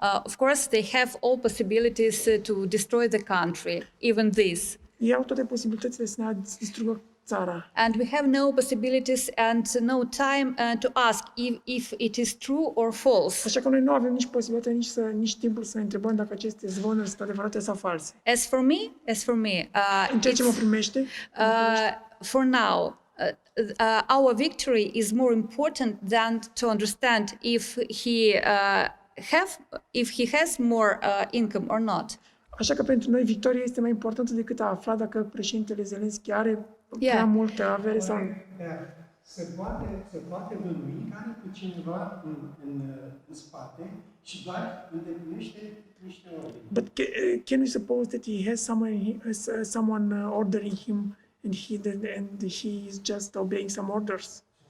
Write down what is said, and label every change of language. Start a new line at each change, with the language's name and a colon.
English: Of course, they have all possibilities to destroy the country, even this.
Romanian: Ei au toate posibilitățile să ne distrugă țara.
English: And we have no possibilities and no time to ask if it is true or false.
Romanian: Așa că noi nu avem nici posibilitatea, nici timpul să ne întrebăm dacă aceste zvonuri sunt adevărate sau false.
English: As for me,
Romanian: În ceea ce mă primește,
English: for now, our victory is more important than to understand if he has more income or not.
Romanian: așa că pentru noi victoria este mai importantă decât a afla dacă președintele Zelensky are prea multă avere sau nu. Se poate bănui că are pe cineva în spate și doar îndeplinește niște ordini.
English: But can we suppose that he has someone ordering him and he is just obeying some orders?